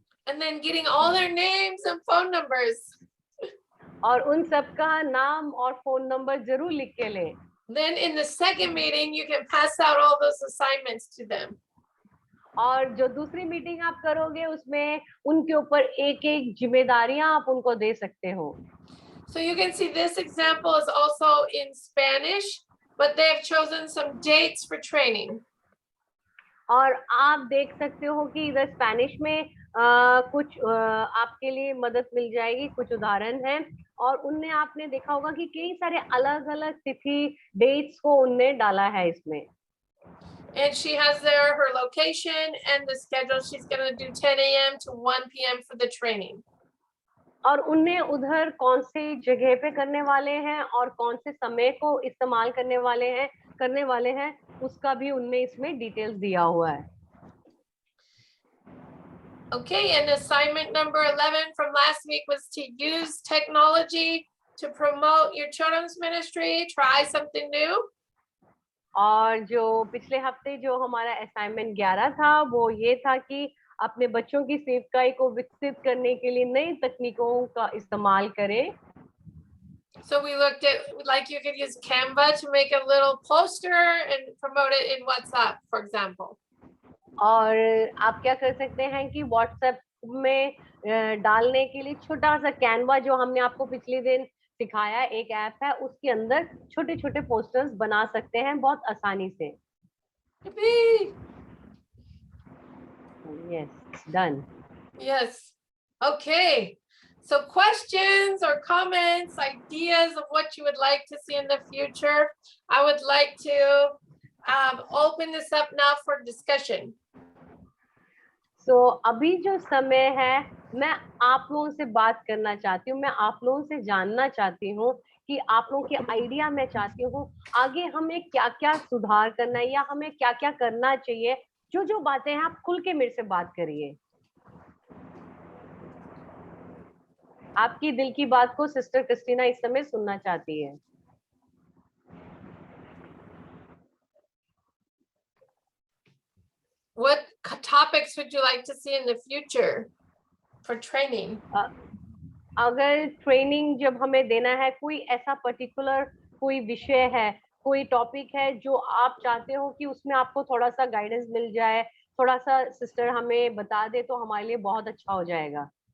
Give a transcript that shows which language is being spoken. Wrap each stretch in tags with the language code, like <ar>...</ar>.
<en>And then getting all their names and phone numbers.</en> <hi>और उन सबका नाम और फोन नंबर जरूर लिख के लें।</hi> <en>Then in the second meeting, you can pass out all those assignments to them.</en> <hi>और जो दूसरी मीटिंग आप करोगे उसमें उनके ऊपर एक-एक जिम्मेदारियां आप उनको दे सकते हो।</hi> <en>So you can see this example is also in Spanish, but they have chosen some dates for training.</en> <hi>और आप देख सकते हो कि इधर स्पेनिश में कुछ आपके लिए मदद मिल जाएगी, कुछ उदाहरण हैं और उनने आपने देखा होगा कि कई सारे अलग-अलग तिथि डेट्स को उनने डाला है इसमें।</hi> <en>And she has there her location and the schedule. She's going to do 10 a.m. to 1 p.m. for the training.</en> <hi>और उनने उधर कौन सी जगह पे करने वाले हैं और कौन से समय को इस्तेमाल करने वाले हैं उसका भी उनने इसमें डिटेल्स दिया हुआ है।</hi> <en>Okay, and assignment number 11 from last week was to use technology to promote your children's ministry. Try something new.</en> <hi>और जो पिछले हफ्ते जो हमारा असाइनमेंट 11 था वो ये था कि अपने बच्चों की सेवकाई को विकसित करने के लिए नई तकनीकों का इस्तेमाल करें।</hi> <en>So we looked at like you could use Canva to make a little poster and promote it in WhatsApp, for example.</en> <hi>और आप क्या कर सकते हैं कि व्हाट्सएप में डालने के लिए छोटा सा कैनवा जो हमने आपको पिछले दिन सिखाया, एक ऐप है उसके अंदर छोटे-छोटे पोस्टर्स बना सकते हैं बहुत आसानी से।</hi> <en>Yippee! Yes, done. Yes. Okay. So questions or comments, ideas of what you would like to see in the future. I would like to open this up now for discussion.</en> <hi>So अभी जो समय है मैं आप लोगों से बात करना चाहती हूँ, मैं आप लोगों से जानना चाहती हूँ कि आप लोगों के आइडिया मैं चाहती हूँ आगे हमें क्या-क्या सुधार करना है या हमें क्या-क्या करना चाहिए। जो बातें हैं आप खुल के मेरे से बात करिए। आपकी दिल की बात को सिस्टर क्रिस्टीना इस समय सुनना चाहती है।</hi> <en>What topics would you like to see in the future for training?</en> <hi>अगर ट्रेनिंग जब हमें देना है कोई ऐसा पर्टिकुलर कोई विषय है, कोई टॉपिक है जो आप चाहते हो कि उसमें आपको थोड़ा सा गाइडेंस मिल जाए, थोड़ा सा सिस्टर हमें बता दे तो हमारे लिए बहुत अच्छा हो जाएगा।</hi>